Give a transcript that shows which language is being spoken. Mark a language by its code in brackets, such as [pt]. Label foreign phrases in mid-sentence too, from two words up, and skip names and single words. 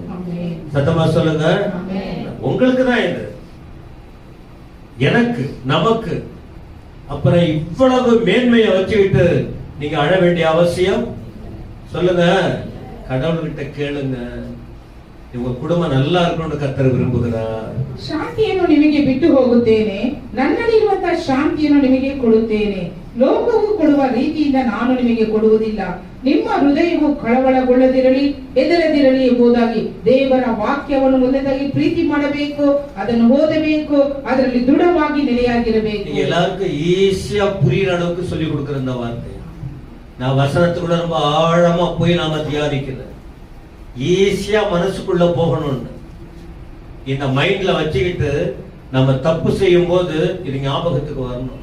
[ta] சத்தமா சொல்லுங்க. உங்களுக்கு தான் இது, எனக்கு, நமக்கு. அப்புறம் இவ்வளவு மேன்மையை வச்சுக்கிட்டு நீங்க அழ வேண்டிய அவசியம்? சொல்லுங்க, கடவுள்கிட்ட கேளுங்க. உங்க குடும்பம் நல்லா இருக்கணும்னு கர்த்தர் விரும்புகிறார். [kn] ಶಾಂತಿಯನ್ನು ನಿಮಗೆ ಬಿಟ್ಟು ಹೋಗುತ್ತೇನೆ, ನನ್ನಲ್ಲಿರುವಂತಹ ಶಾಂತಿಯನ್ನು ನಿಮಗೆ ಕೊಡುತ್ತೇನೆ. ಲೋಕವು ಕೊಡುವ ರೀತಿಯಿಂದ ನಾನು ನಿಮಗೆ ಕೊಡುವುದಿಲ್ಲ. ನಿಮ್ಮ ಹೃದಯವು ಕಳವಳಗೊಳ್ಳದಿರಲಿ, ಹೆದರದಿರಲಿ ಎಂಬುದಾಗಿ ದೇವರ ವಾಕ್ಯವನ್ನು ಮೊದಲಾಗಿ ಪ್ರೀತಿ ಮಾಡಬೇಕು, ಅದನ್ನು ಓದಬೇಕು, ಅದರಲ್ಲಿ ದೃಢವಾಗಿ ನೆಲೆಯಾಗಿರಬೇಕು. [ta] எல்லாருக்கும் ஈஸியா புரியுற அளவுக்கு சொல்லி கொடுக்கிற இந்த வார்த்தை நான் வசனத்துக்குள்ள ரொம்ப ஆழமா போய் நாம தியானிக்கிறேன். ஈஸியா மனசுக்குள்ள போகணும்னு இந்த மைண்ட்ல வச்சுக்கிட்டு நம்ம தப்பு செய்யும் போது இது ஞாபகத்துக்கு வரணும்.